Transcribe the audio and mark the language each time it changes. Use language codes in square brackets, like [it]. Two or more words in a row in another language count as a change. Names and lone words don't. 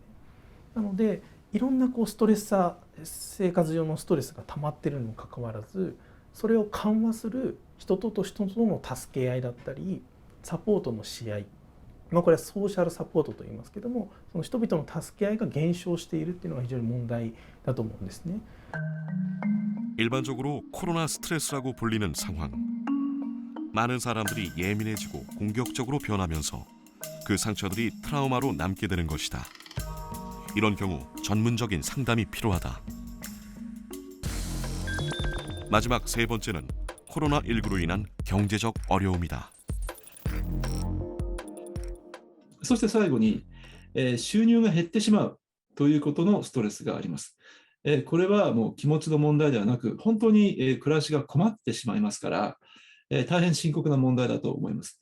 [ja] なのでいろんなストレッサー、生活上のストレスが溜まっているにもかかわらず、それを緩和する人と人との助け合いだったりサポートのし合い、これはソーシャルサポートと言いますけども、その人々の助け合いが減少しているっていうのが非常に問題だと思うんですね。 [ko] 일반적으로 코로나 스트레스라고 불리는 상황. 많은 사람들이 예민해지고 공격적으로 변하면서 그 상처들이 트라우마로 남게 되는 것이다. 이런 경우 전문적인 상담이 필요하다. 마지막 세 번째는 코로나19로 인한 경제적 어려움이다. [ja] そして最後に、収入が減ってしまうということのストレスがあります。これはもう気持ちの問題ではなく、本当に暮らしが困ってしまいますから、大変深刻な問題だと思います。